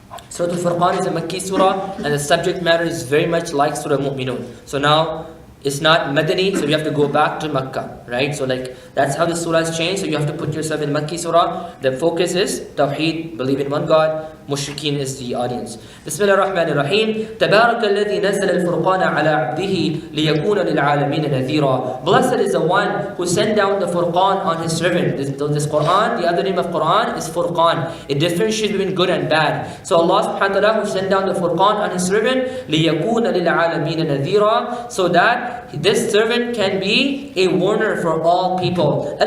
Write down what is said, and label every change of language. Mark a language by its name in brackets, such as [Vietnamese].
[English] Surah Al-Furqan is a Makki surah, and the subject matter is very much like Surah Al-Muminoon. So now, it's not Madani, so you have to go back to Makkah, right? So that's how the surah has changed. So you have to put yourself in Makki surah. The focus is Tawheed, believe in one God. Mushrikeen is the audience. Bismillah ar-Rahman ar-Rahim. [Arabic] تبارك الذي نزل الفرقان على عبده ليكون للعالمين نذيرا. [English] Blessed is the one who sent down the Furqan on his servant. This Quran, the other name of Quran is Furqan. It differentiates between good and bad. So Allah subhanahu wa ta'ala who sent down the Furqan on his servant [Arabic] ليكون للعالمين نذيرا, [English] so that this servant can be a warner for all people.